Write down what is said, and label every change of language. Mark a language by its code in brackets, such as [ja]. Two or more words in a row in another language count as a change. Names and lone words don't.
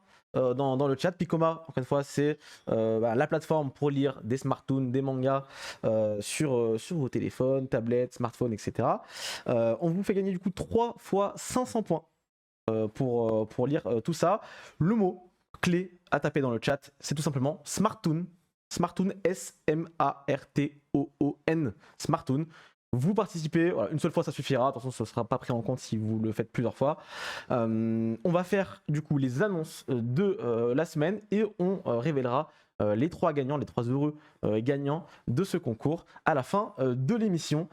[fr] Dans le chat, Picoma, encore une fois, c'est la plateforme pour lire des smarttoons, des mangas sur vos téléphones, tablettes, smartphones, etc. On vous fait gagner du coup 3 fois 500 points pour lire tout ça. Le mot clé à taper dans le chat, c'est tout simplement Smarttoon. Smarttoon, S-M-A-R-T-O-O-N. Smarttoon. Vous participez, voilà, une seule fois ça suffira, attention ce ne sera pas pris en compte si vous le faites plusieurs fois. On va faire du coup les annonces de la semaine et on révélera les 3 gagnants, les 3 heureux gagnants de ce concours à la fin de l'émission.